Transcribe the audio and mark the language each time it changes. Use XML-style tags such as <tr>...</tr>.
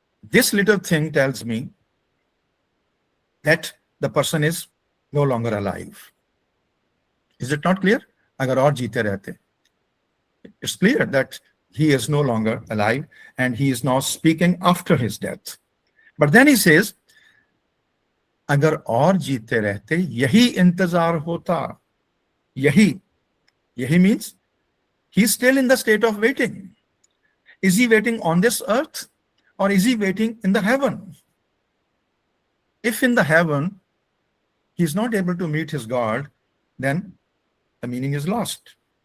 <en>This little thing tells me that the person is no longer alive. Is it not clear?</en> <hi>अगर और जीते रहते.</hi> <en>It's clear that he is no longer alive and he is now speaking after his death. But then he says,</en> <hi>अगर और जीते रहते यही इंतजार होता.</hi> <en>यही means he's still in the state of waiting. Is he waiting on this earth or is he waiting in the heaven? If in the heaven he's not able to meet his God, then the meaning is lost.</en>